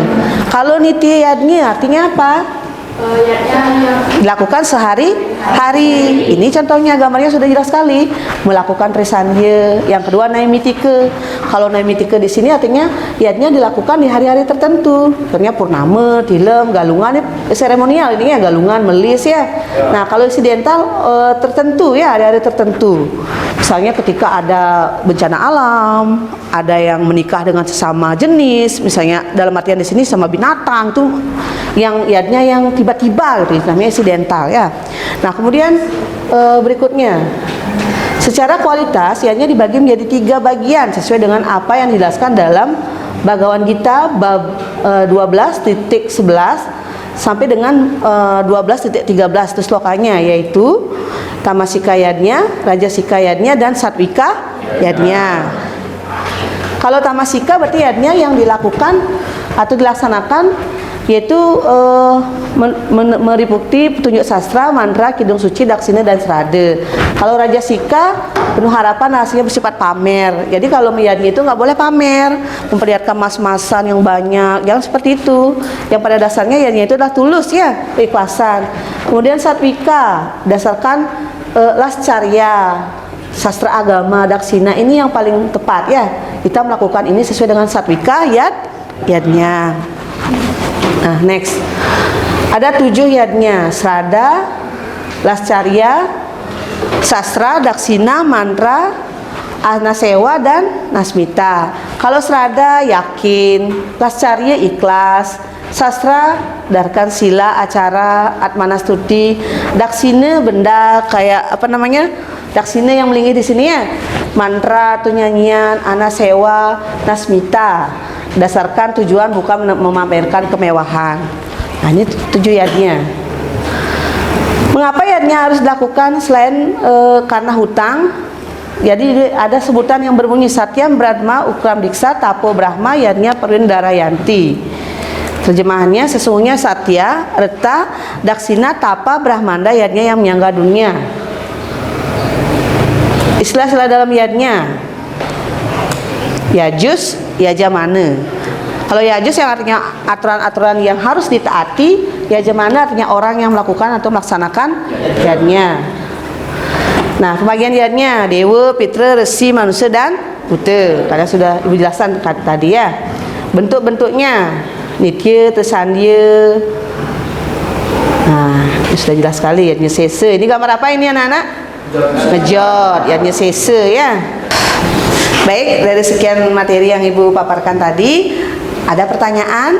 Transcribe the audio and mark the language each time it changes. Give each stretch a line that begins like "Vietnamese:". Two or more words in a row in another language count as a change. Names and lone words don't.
Indonesian: Kalau nitya yadnya artinya apa? Dilakukan sehari-hari. Ini contohnya gambarnya sudah jelas sekali. Melakukan trisandya. Yang kedua naimitike. Kalau naimitike di sini artinya yadnya dilakukan di hari-hari tertentu. Contohnya purnama, tilem, galungan, seremonial ini ya, galungan, melis ya. Nah, kalau insidental tertentu ya, hari-hari tertentu. Misalnya ketika ada bencana alam, ada yang menikah dengan sesama jenis, misalnya dalam artian di sini sama binatang tuh, yang yadnya yang tiba-tiba gitu, namanya insidental ya. Nah, kemudian berikutnya, secara kualitas yadnya dibagi menjadi 3 bagian sesuai dengan apa yang dijelaskan dalam Bhagavad Gita bab 12.11 sampai dengan 12.13 itu slokanya, yaitu tamasika yadnya, rajasika yadnya, dan satwika yadnya. Kalau tamasika berarti yadnya yang dilakukan atau dilaksanakan yaitu meliputi petunjuk sastra, mantra, kidung suci, daksina, dan serade. Kalau rajasika penuh harapan hasilnya bersifat pamer. Jadi kalau yadnya itu nggak boleh pamer, memperlihatkan mas-masan yang banyak, jangan seperti itu. Yang pada dasarnya yadnya itu adalah tulus ya, keikhlasan. Kemudian satwika, dasarkan lascarya, sastra agama, daksina, ini yang paling tepat ya. Kita melakukan ini sesuai dengan satwika yadnya. Nah, next. Ada 7 yadnya: srada, lascarya, sastra, daksina, mantra, anasewa, dan nasmita. Kalau srada yakin, lascarya ikhlas, sastra darkan sila, acara, atmanastuti, daksina benda kayak apa namanya? Daksina yang melingkih di sini ya. Mantra atau nyanyian, anasewa, nasmita. Dasarkan tujuan bukan memamerkan kemewahan. Nah, ini 7 yadnya. Mengapa yadnya harus dilakukan selain karena hutang? Jadi ada sebutan yang berbunyi
Sanskrit: Satyam Brahma Ukram Diksa Tapo Brahma yadnya Perwindarayanti.
Indonesian: Terjemahannya sesungguhnya Satya, Reta, Daksina, Tapa, Brahmanda yadnya yang menyangga dunia. Istilah-istilah dalam yadnya: Yajus, Yajamana. Kalau Yajus yang artinya aturan-aturan yang harus ditaati, Yajamana artinya orang yang melakukan atau melaksanakan yadnya. Nah, pembagian yadnya dewa, pitra, resi, manusia, dan buta. Karena sudah ibu jelaskan tadi ya. Bentuk-bentuknya nitya, tersandya. Nah, ini sudah jelas sekali yadnya sesa. Ini gambar apa ini anak-anak? Ngejot, yadnya sesa ya. Baik, dari sekian materi yang ibu paparkan tadi, ada pertanyaan?